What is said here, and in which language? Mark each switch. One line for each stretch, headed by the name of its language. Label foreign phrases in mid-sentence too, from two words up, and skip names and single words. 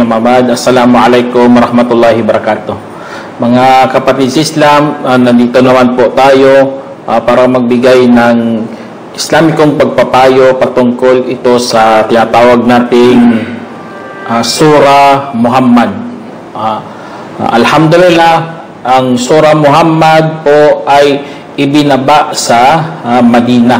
Arabic: السلام عليكم ورحمة الله وبركاته.
Filipino: Mga kapatid sa Islam, nandito naman po tayo para magbigay ng Islamikong pagpapayo patungkol ito sa tinatawag nating Surah Muhammad. Alhamdulillah, ang Surah Muhammad po ay ibinaba sa Madina.